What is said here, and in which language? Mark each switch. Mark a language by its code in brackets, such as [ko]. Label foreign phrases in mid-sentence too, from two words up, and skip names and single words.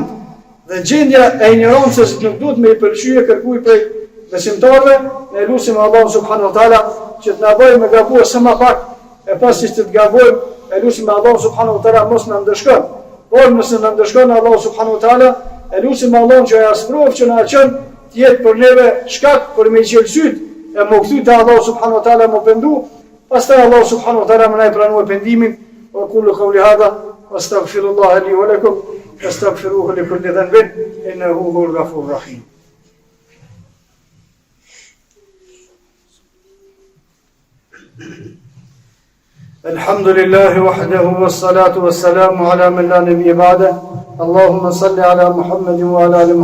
[sq] Dhe gjendja e ignorancës nuk duhet me i pëlqyje kërkuj prej besimtarëve, ne lutim Allahun [ar] سبحانه وتعالى [sq] që të na bëjë me gabuar sa më pak, e pasi që të gabojmë, e lutim Allahun [ar] سبحانه وتعالى [sq] mos na ndëshkon. Por nëse na ndëshkon Allahu [ar] سبحانه وتعالى, [sq] e lutim Allahun që ja sprov që na çon të jetë për neve shkak për me qelsyt e më kthy te Allahu [ar] سبحانه وتعالى [sq] më pendu. Pastaj Allahu [ar] سبحانه وتعالى [sq] më na i pranoi pendimin. [ar] وكل قولي هذا واستغفر الله لي ولكم واستغفره لكل ذنب إنه هو الغفور الرحيم. الحمد لله وحده والصلاة والسلام على من لا نبي بعده اللهم صل على محمد وعلى آل